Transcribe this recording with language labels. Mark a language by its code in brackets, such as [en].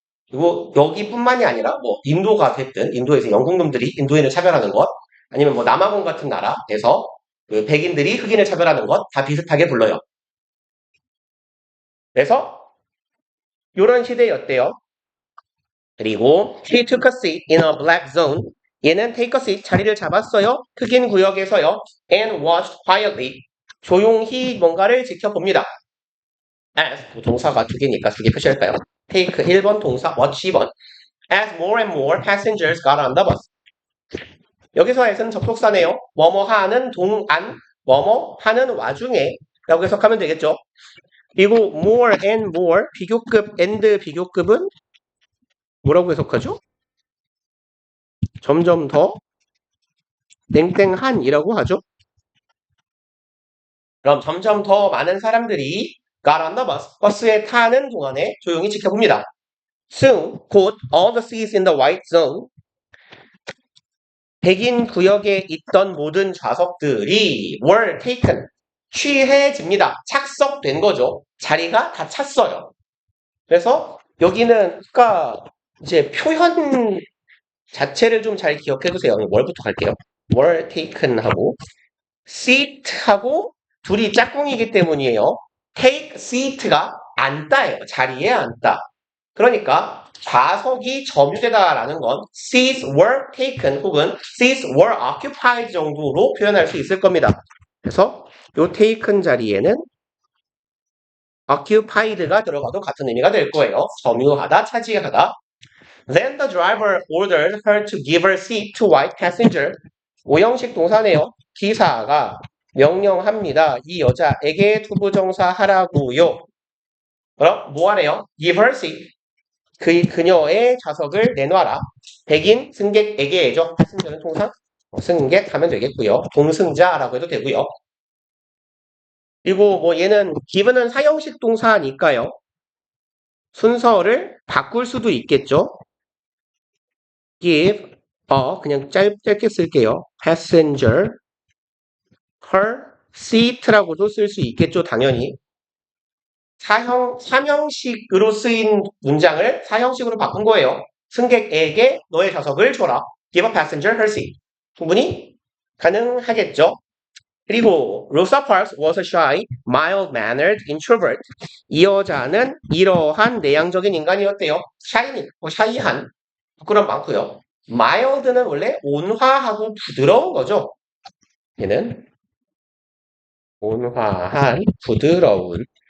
[ko] 그리고 여기뿐만이 아니라 뭐 인도가 됐든 인도에서 영국놈들이 인도인을 차별하는 것 아니면 뭐 남아공 같은 나라에서 그 백인들이 흑인을 차별하는 것 다 비슷하게 불러요. 그래서 이런 시대였대요. [en] 그리고 he took a seat in a black zone. [ko] 얘는 [en] take a seat [ko] 자리를 잡았어요. 흑인 구역에서요. [en] and watched quietly. [ko] 조용히 뭔가를 지켜봅니다. as 동사가 두 개니까 두 개 표시할까요? take 1번 동사 watch 2번. [en] as more and more passengers got on the bus. [ko] 여기서 as는 접속사네요. 뭐뭐 하는 동안 뭐뭐 하는 와중에 라고 해석하면 되겠죠. 그리고 [en] more and more [ko] 비교급 and 비교급은 뭐라고 해석하죠? 점점 더 땡땡한이라고 하죠. 그럼 점점 더 많은 사람들이 [en] got on the bus, [ko] 버스에 타는 동안에 조용히 지켜봅니다. [en] Soon, 곧 all the seats in the white zone, [ko] 백인 구역에 있던 모든 좌석들이 [en] were taken, [ko] 취해집니다. 착석된 거죠. 자리가 다 찼어요. 그래서 여기는 아까 이제 표현 자체를 좀 잘 기억해 두세요. 뭘부터 갈게요. were taken 하고 seat 하고 둘이 짝꿍이기 때문이에요. take seat가 앉다예요. 자리에 앉다. 그러니까 좌석이 점유되다라는 건 [en] seats were taken [ko] 혹은 [en] seats were occupied [ko] 정도로 표현할 수 있을 겁니다. 그래서 요 taken 자리에는 occupied가 들어가도 같은 의미가 될 거예요. 점유하다, 차지하다. [en] Then the driver ordered her to give her seat to white passenger. [ko] 오형식 동사네요. 기사가 명령합니다. 이 여자에게 투부정사 하라고요. 그럼 뭐 하래요? [en] Give her seat. [ko] 그녀의 좌석을 내놔라. 백인 승객에게죠. 패신저는 통상 승객 하면 되겠고요. 동승자라고 해도 되고요. 그리고 뭐 얘는 give는 사형식 동사니까요. 순서를 바꿀 수도 있겠죠. give 그냥 짧게 쓸게요. [en] passenger her seat [ko] 라고도 쓸 수 있겠죠. 당연히. 삼형식으로 쓰인 문장을 사형식으로 바꾼 거예요. 승객에게 너의 좌석을 줘라. [en] Give a passenger her seat. [ko] 충분히 가능하겠죠. [en] 그리고 Rosa Parks was a shy, mild-mannered introvert. [ko] 이 여자는 이러한 내향적인 인간이었대요. 샤이한, 부끄럼 많고요. mild는 원래 온화하고 부드러운 거죠. 얘는 온화한, 부드러운.